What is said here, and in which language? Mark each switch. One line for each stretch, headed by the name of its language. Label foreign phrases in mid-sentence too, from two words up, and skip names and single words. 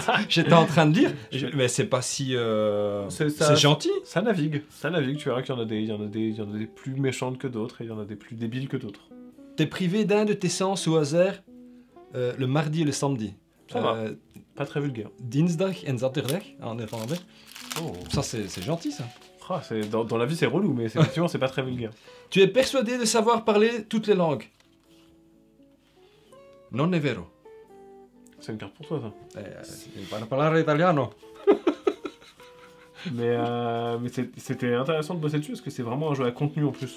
French: J'étais en train de dire, mais c'est pas si... C'est gentil. Ça navigue, tu verras qu'il y en a des plus méchantes que d'autres et il y en a des plus débiles que d'autres. T'es privé d'un de tes sens au hasard le mardi et le samedi. Ça va, pas très vulgaire.
Dutch: Dinsdag en zaterdag
French: en néerlandais. Oh. Ça c'est gentil ça. Ah, dans la vie c'est relou, mais effectivement c'est pas très vulgaire. Tu es persuadé de savoir parler toutes les langues.
Italian: Non è vero.
French: C'est une carte pour toi ça.
Italian: Para parlare italiano.
French: Mais c'était intéressant de bosser dessus parce que c'est vraiment un jeu à contenu en plus.